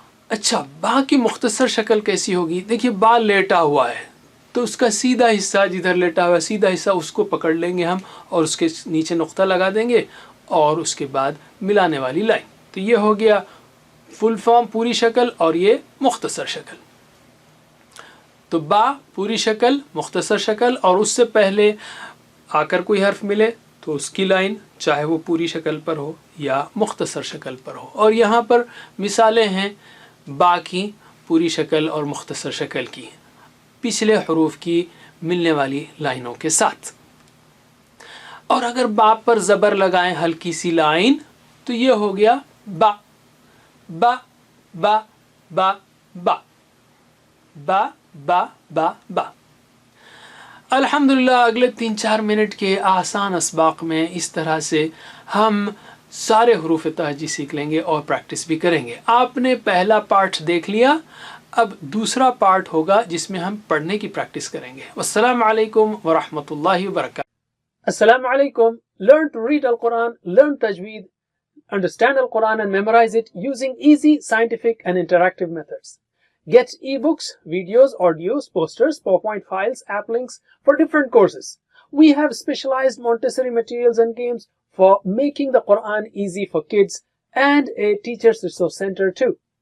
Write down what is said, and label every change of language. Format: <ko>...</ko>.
<ur>اچھا، با کی مختصر شکل کیسی ہوگی؟ دیکھیے با لیٹا ہوا ہے، تو اس کا سیدھا حصہ جدھر لیٹا ہوا ہے، سیدھا حصہ اس کو پکڑ لیں گے ہم اور اس کے نیچے نقطہ لگا دیں گے اور اس کے بعد ملانے والی لائن۔ تو یہ ہو گیا فل فارم پوری شکل اور یہ مختصر شکل۔ تو با پوری شکل، مختصر شکل، اور اس سے پہلے آ کر کوئی حرف ملے تو اس کی لائن چاہے وہ پوری شکل پر ہو یا مختصر شکل پر ہو۔ اور یہاں پر مثالیں ہیں با کی پوری شکل اور مختصر شکل کی پچھلے حروف کی ملنے والی لائنوں کے ساتھ. اور اگر با پر زبر لگائیں ہلکی سی لائن تو یہ ہو گیا با با با با با با با با با. الحمدللہ اگلے 3-4 منٹ کے آسان اسباق میں اس طرح سے ہم سارے حروف تہجی سیکھ لیں گے اور پریکٹس بھی کریں گے. آپ نے پہلا پارٹ دیکھ لیا، اب دوسرا پارٹ ہوگا جس میں ہم پڑھنے کی پریکٹس کریں گے. والسلام علیکم ورحمۃ اللہ وبرکاتہ. السلام علیکم.</ur> <en>Learn to read Al-Quran, learn tajweed, understand Al-Quran and memorize it using easy, scientific and interactive methods. Get ebooks, videos, audios, posters, PowerPoint files, app links for different courses. We have specialized Montessori materials and games for making the Quran easy for kids and a teacher's resource center too.</en>